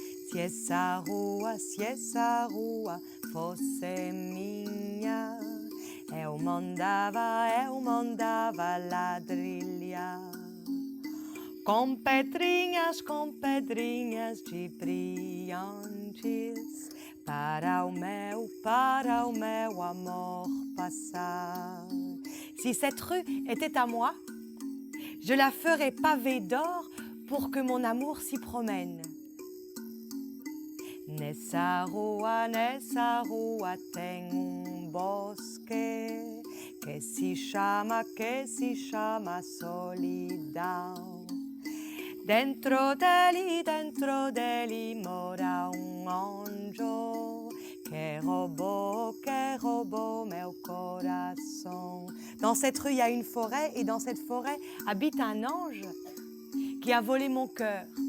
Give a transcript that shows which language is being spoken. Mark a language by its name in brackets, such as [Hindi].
[Portuguese] se essa rua fosse minha, eu mandava ladrilhar. Com pedrinhas de brilhantes, para o meu amor passar. [French] Si cette rue était à moi, je la ferais pavée d'or pour que mon amour s'y promène. [Portuguese] Nessa rua tem bosque que se chama solidão. Dentro dele mora anjo que roubou meu coração. [French] Dans cette rue, il y a une forêt et dans cette forêt habite un ange qui a volé mon cœur.